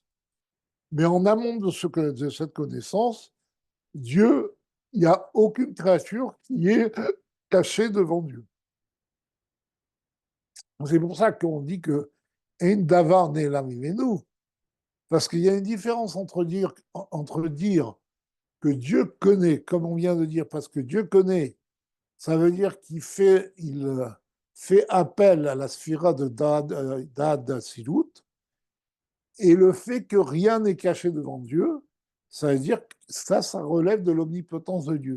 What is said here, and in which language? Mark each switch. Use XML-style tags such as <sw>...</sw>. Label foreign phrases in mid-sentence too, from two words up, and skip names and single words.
<fr>Mais en amont de cette connaissance, Dieu, il n'y a aucune créature qui est cachée devant Dieu. C'est pour ça qu'on dit que</fr> <he>אין דבר נעלם ממנו,</he> <fr>parce qu'il y a une différence entre dire que Dieu connaît, comme on vient de dire, parce que Dieu connaît, ça veut dire qu'il fait appel à la sphira de Da'at Silut, et le fait que rien n'est caché devant Dieu, ça veut dire que ça relève de l'omnipotence de Dieu.</fr>